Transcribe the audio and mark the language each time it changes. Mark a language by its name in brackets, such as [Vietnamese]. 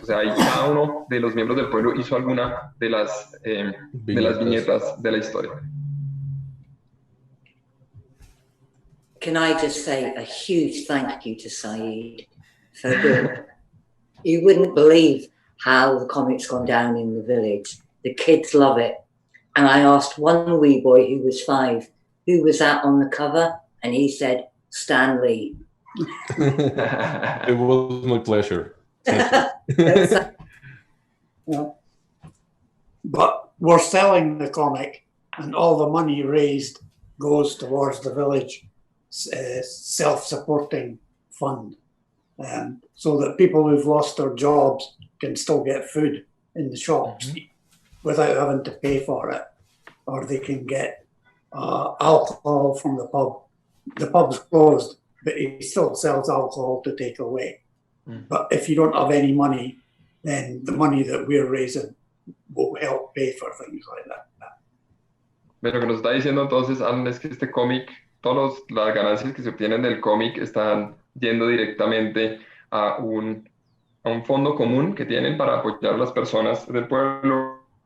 [Spanish] O sea, ahí cada uno de los miembros del pueblo hizo alguna de las viñetas de la historia. [English] Can I just say a huge thank you to Saeed for You wouldn't believe how the comic's gone down in the village. The kids love it. And I asked one wee boy who was 5, who was that on the cover? And he said, Stan Lee. It was my pleasure. Yeah. But we're selling the comic, and all the money raised goes towards the village self-supporting fund, so that people who've lost their jobs can still get food in the shops without having to pay for it, or they can get alcohol from the pub. The pub's closed, but he still sells alcohol to take away. But if you don't have any money, then the money that we're raising will help pay for things like that. [Spanish] Lo que nos está diciendo entonces Alan es que este cómic, todas las ganancias que se obtienen del cómic están yendo directamente a un fondo común que tienen para apoyar a las personas del pueblo